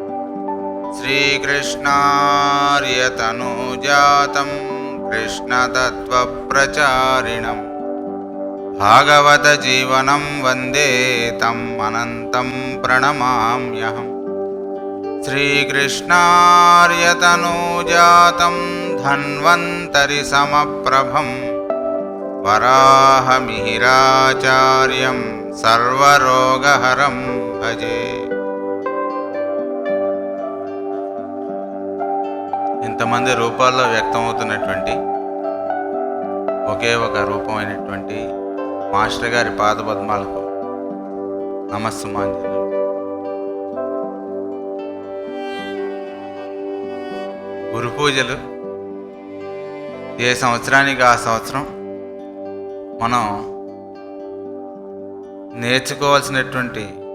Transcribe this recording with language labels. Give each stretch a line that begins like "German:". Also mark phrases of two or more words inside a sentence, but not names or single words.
Sanskrit: श्रीकृष्णार्यतनूजातं कृष्णतत्त्वप्रचारिणं भागवतजीवनं वन्दे तम् अनन्तं प्रणमाम्यहम्। श्रीकृष्णार्यतनूजातं धन्वन्तरिसमप्रभं वराहमिहिराचार्यं सर्वरोगहरं भजे।
Telugu: ఇంతమంది రూపాల్లో వ్యక్తమవుతున్నటువంటి ఒకే ఒక రూపమైనటువంటి మాస్టర్ గారి పాదపద్మాలకు నమస్సుమాంజలి. గురు పూజలు ఏ సంవత్సరానికి ఆ సంవత్సరం మనం నేర్చుకోవాల్సినటువంటి